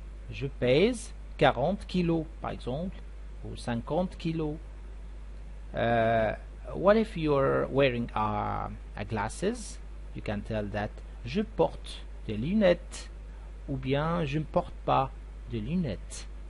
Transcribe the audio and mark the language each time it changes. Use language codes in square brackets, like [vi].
[fr] Je pèse 40 kilos, par exemple, ou 50 kilos. [en] What if you're wearing glasses? You can tell that [fr] je porte des lunettes ou bien je ne porte pas de lunettes.